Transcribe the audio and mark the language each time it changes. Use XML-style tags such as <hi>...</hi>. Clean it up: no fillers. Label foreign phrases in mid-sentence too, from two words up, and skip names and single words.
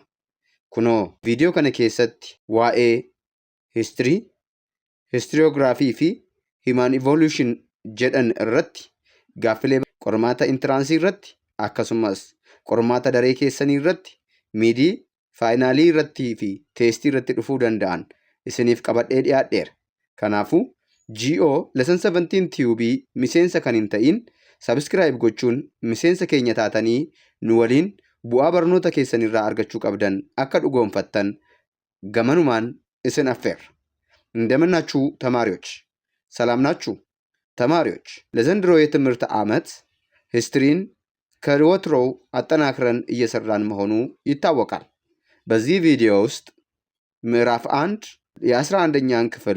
<om>Kunoo viidiyoo kana keessatti waa'ee hiistirii, historiography fi</om> <en>human evolution</en> <om>jedhan irratti gaaffilee qormaata intiraansii irratti akkasumas qormaata daree keessanii irratti</om> <en>miidii faayinaalii</en> <om>irratti fi teestii irratti dhufuu danda'an isiniif qabadhee dhiyaadheera. Kanaafuu GO lesson 17 TUB miseensa kan hin ta'in subscribe gochuun miseensa keenya taatanii nu waliin bu'aa barnoota keessan irraa argachuu qabdan akka dhugoomfattan gamanumaan isin affeerra.</om> <am>እንደምናችሁ ተማሪዎች ሰላም ናችሁ? ተማሪዎች ለዘንድሮ የትምህርት ዓመት ሂስትሪን ከወትሮው አጠናክረን እየሰራን መሆኑ ይታወቃል። በዚህ ቪዲዮ ውስጥ ምዕራፍ 1 የ11ኛን ክፍል</am>